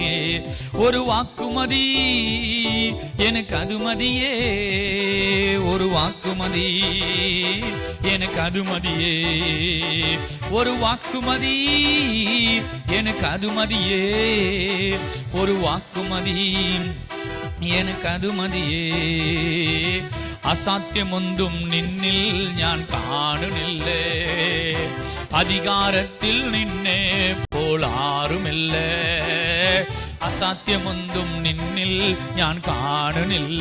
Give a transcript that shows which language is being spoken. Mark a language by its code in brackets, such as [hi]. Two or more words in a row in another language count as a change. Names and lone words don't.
[ta] ஒரு வாக்குமதி எனக்கு அது மதியே. ஒரு வாக்குமதி எனக்கு அது மதியே. ஒரு வாக்குமதி எனக்கு அது மதியே. ஒரு வாக்குமதி எனக்கு அது മതിയേ. [ml] അസാധ്യമൊന്നും നിന്നിൽ ഞാൻ കാണുന്നില്ലേ. അധികാരത്തിൽ നിന്നെ போல் ആരുമില്ല. അസാധ്യമൊന്നും നിന്നിൽ ഞാൻ കാണുന്നില്ല.